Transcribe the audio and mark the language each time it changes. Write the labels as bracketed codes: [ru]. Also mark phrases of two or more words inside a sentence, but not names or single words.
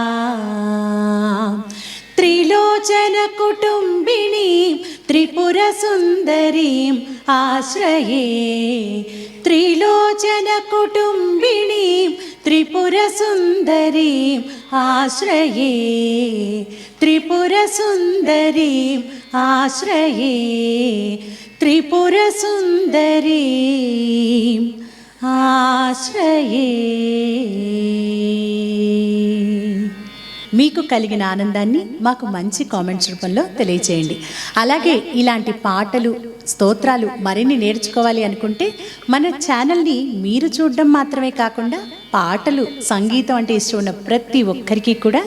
[sa] त्रिलोचनकुटुम्बिनीं त्रिपुरसुन्दरीम् आश्रये त्रिलोचनकुटुम्बिनीं त्रिपुरसुन्दरीम् आश्रये त्रिपुरसुन्दरीम् आश्रये त्रिपुरसुन्दरीम् ఆశ్రయే. [te] మీకు కలిగిన ఆనందాన్ని మాకు మంచి కామెంట్స్ రూపంలో తెలియచేయండి. అలాగే ఇలాంటి పాటలు స్తోత్రాలు మరిన్ని నేర్చుకోవాలి అనుకుంటే మన ఛానల్ని మీరు చూడడం మాత్రమే కాకుండా పాటలు సంగీతం అంటే ఇష్టం ఉన్న ప్రతి ఒక్కరికి కూడా